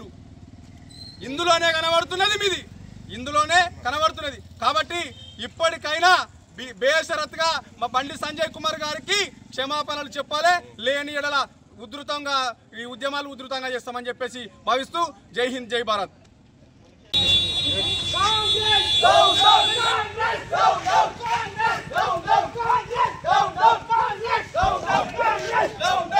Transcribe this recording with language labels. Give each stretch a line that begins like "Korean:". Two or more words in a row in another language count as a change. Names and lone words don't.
Telugu: ఇందులోనే కనబడుతున్నది. కాబట్టి ఇప్పటికైనా బేషరత్గా మా బండి సంజయ్ కుమార్ గారికి క్షమాపణలు చెప్పాలి. లేని ఎడల ఈ ఉద్యమాలు ఉధృతంగా చేస్తామని చెప్పేసి భావిస్తూ
Hindi: जय हिंद, जय भारत.
English: Go, go, Congress! Go, go, Congress! Go, go, Congress! Go, go, Congress! Go, go, Congress!